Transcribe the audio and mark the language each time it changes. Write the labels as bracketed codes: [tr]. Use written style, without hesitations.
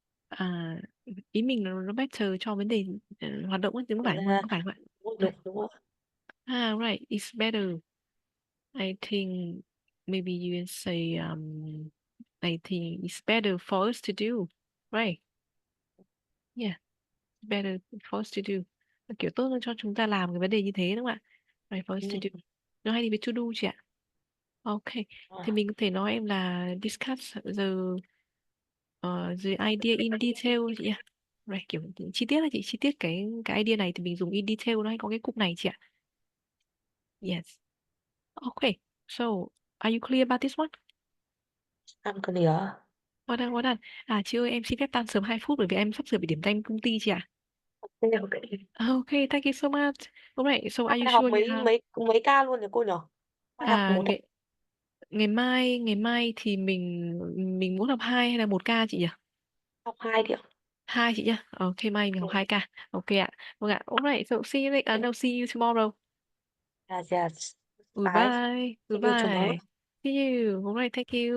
[vi] À, ý mình là nó better cho vấn đề hoạt động ấy, đúng không phải không? Là Không phải không ạ? đúng đúng rồi. [en] Right, it's better. I think maybe you can say I think it's better for us to do. Right. Yeah, better for us to do. [vi] Là kiểu tốt hơn cho chúng ta làm cái vấn đề như thế đúng không ạ? [en] Right, for us to do. [vi] Nó hay đi với to do chị ạ. Ok, thì mình có thể nói em là [en] discuss the idea in detail [vi] chị ạ. Right, kiểu chi tiết là chị, chi tiết cái idea này thì mình dùng [en] in detail, [vi] nó hay có cái cụm này chị ạ. [en] Yes. Okay, so are you clear about this one? Ăn clear. Well done. [vi] Chị ơi, em xin phép tan sớm 2 phút bởi vì em sắp sửa bị điểm danh công ty chị ạ. [en] Okay. Okay, thank you so much. Alright, so are you [vi] Phải học [en] sure you [vi] mấy [en] have... [vi] mấy mấy ca luôn nhỉ cô nhỉ? Phải học một ngày mai thì mình muốn học 2 hay là 1 ca chị nhỉ? học hai đi ạ. 2 chị nhá. Okay, mai mình học 2 ca. Ok ạ. Vâng ạ. [en] Alright, so see you later. No, see you tomorrow. Yes, yes. Bye. Goodbye. See you tomorrow. Goodbye. See you. Alright, thank you.